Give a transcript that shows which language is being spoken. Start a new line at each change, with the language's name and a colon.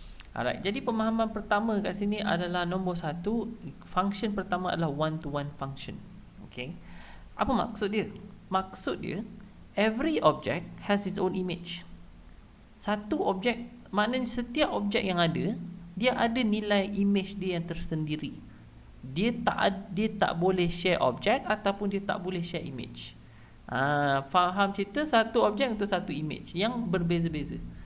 Malay: Alright, jadi pemahaman pertama kat sini adalah nombor 1. Function pertama adalah one-to-one function. Okay. Apa maksud dia? Maksud dia,
English: every object has its own image.
Malay: Satu objek, maknanya setiap objek yang ada, dia ada nilai image dia yang tersendiri. Dia tak boleh share objek ataupun dia tak boleh share image. Faham cerita? Satu objek untuk satu image yang berbeza-beza.